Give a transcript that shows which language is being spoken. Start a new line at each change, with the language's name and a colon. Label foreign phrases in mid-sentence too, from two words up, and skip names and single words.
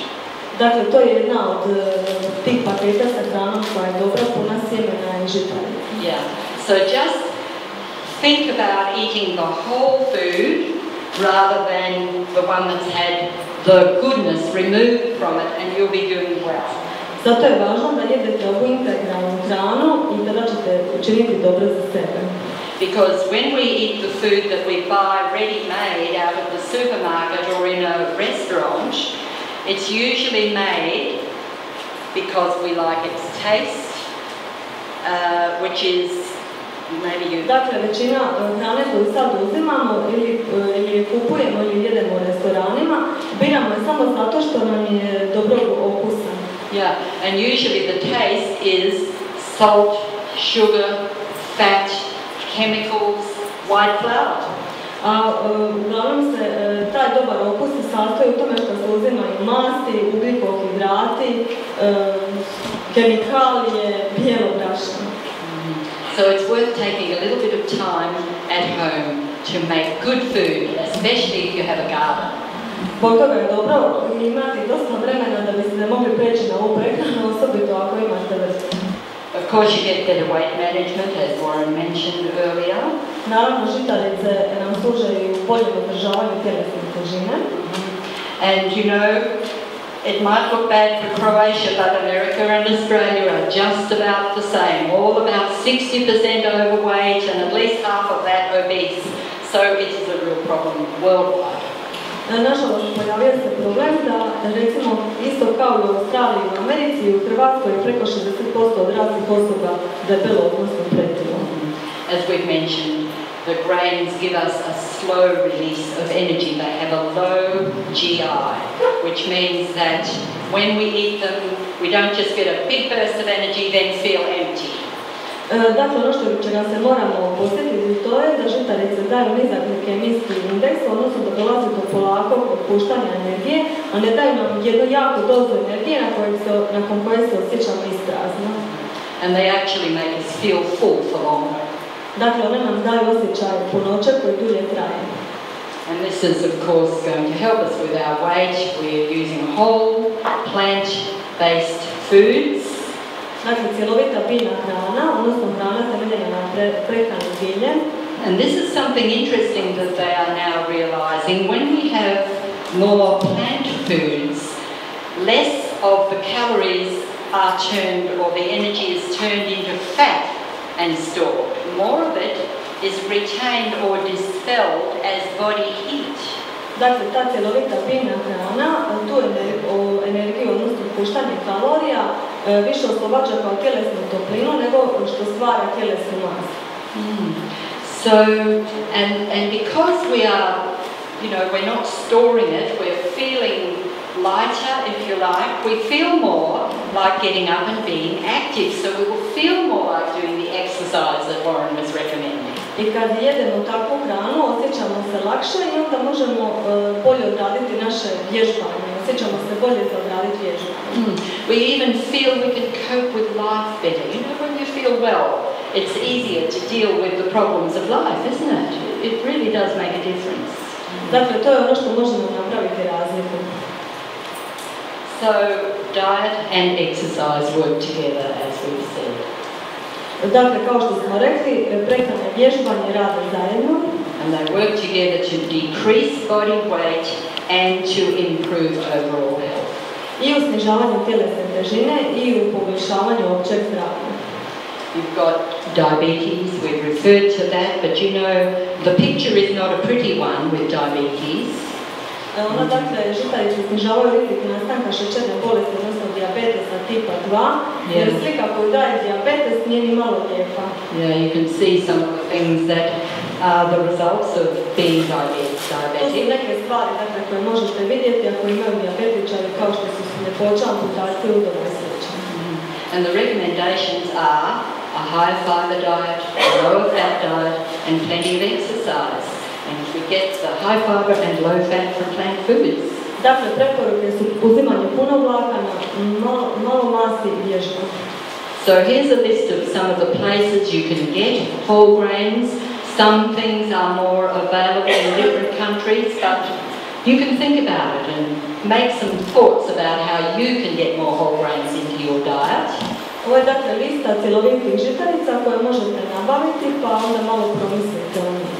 Croatian: Dakle, to je jedna od tih paketa sa hranom koja je dobra, puna sjemena i žitarica.
English: Yeah. So just think about eating the whole food rather than the one that's had the goodness removed from it, and you'll be doing well.
Croatian: Zato je važno da jedete ovu integralnu hranu i tada ćete učiniti dobro za sebe.
English: Because when we eat the food that we buy ready-made out of the supermarket or in a restaurant, it's usually made because we like its taste, which is maybe you.
Croatian: Dakle, većina hrane koju sad uzimamo ili kupujemo ili jedemo u restoranima, biramo je samo zato što nam je dobrog okusa.
English: Yeah, and usually the taste is salt, sugar, fat, chemicals, white flour.
Croatian: A uglavnom se taj dobar okus sastoji u tome što se uzimaju masti, ugljikohidrati, kemikalije, bijelo brašno.
English: So it's worth taking a little bit of time at home to make good food, especially if you have a garden.
Croatian: Zbog toga je dobro imati dosta vremena da biste mogli preći na ovu prehranu, osobito ako imate vrstu.
English: Of course, you get better weight management, as Warren mentioned earlier.
Croatian: Naravno, žitarice nam služe i u boljem održavanju tjelesne težine.
English: And you know, it might look bad for Croatia, but America and Australia are just about the same. All about 60% overweight and at least half of that obese. So it is a real problem worldwide.
Croatian: Nažalost, pojavio se problem da, recimo, isto kao i u Australiji i u Americi i u Hrvatskoj je preko 60% odraslih osoba debelo, odnosno pretilo.
English: As we've mentioned, the grains give us a slow release of energy. They have a low GI, which means that when we eat them, we don't just get a big burst of energy, then feel empty.
Croatian: Dakle, ono čega se moramo posjetiti to je da žitarice daju nizak glikemijski indeks, odnosno da dolazi do polakog otpuštanja energije, a ne daju nam jednu jaku dozu energije nakon koje se osjećamo isprazno.
English: And they actually make us feel full for longer.
Croatian: Dakle, one nam daju osjećaj punoće koji dulje traje.
English: And this is, of course, going to help us with our weight. We're using whole, plant-based foods.
Croatian: Dakle, cjelovita biljna hrana, odnosno hrana temeljena na prehrani bilje.
English: And this is something interesting that they are now realizing. When we have more plant foods, less of the calories are turned, or the energy is turned into fat and stored. More of it is retained or dispelled as body heat.
Croatian: Dakle, ta cjelovita biljna hrana, tu energiju, odnosno puštanje kalorija, više oslobađa kao tjelesnu toplinu nego što stvara tjelesnu masu.
English: So, and because we are, you know, we're not storing it, we're feeling lighter, if you like. We feel more like getting up and being active, so we will feel more like doing the exercise that Warren was recommending.
Croatian: I kad jedemo takvu hranu, osjećamo se lakše i onda možemo bolje odraditi naše vježbanje. Osjećamo se bolje za odraditi vježbanje.
English: We even feel we can cope with life better. You know, when you feel well, it's easier to deal with the problems of life, isn't it? It really does make a difference.
Croatian: Dakle, to je ono što možemo napraviti razliku.
English: So, diet and exercise work together, as we've said.
Croatian: Dakle, kao što smo rekli, prehrana i vježbanje rade zajedno.
English: And they work together to decrease body weight and to improve overall health.
Croatian: I u snižavanju tjelesne težine i u poboljšavanju općeg zdravlja.
English: You've got diabetes, we've referred to that, but you know, the picture is not a pretty one with diabetes.
Croatian: Ona, dakle, žitarice snižavaju rizik nastanka šećerne bolesti, odnosno dijabetesa tipa 2, jer slika koju daje dijabetes nije ni malo lijepa.
English: Yeah, you can see some of the things that are the results of being diabetic.
Croatian: To su neke stvari, dakle, koje možete vidjeti ako imaju dijabetičari, kao što su sljepoća, amputacije, udova i slično.
English: And the recommendations are a high fiber diet, a low fat diet, and plenty of exercise. And we get the high fiber and low fat from plant foods.
Croatian: Dakle, preporuke su uzimanje puno vlakana, malo masti i vježba.
English: So here's a list of some of the places you can get whole grains. Some things are more available in different countries, but you can think about it and make some thoughts about how you can get more whole grains into your diet.
Croatian: Ovo je, dakle, lista cjelovitih žitarica koje možete nabaviti, pa onda malo promislite o njima.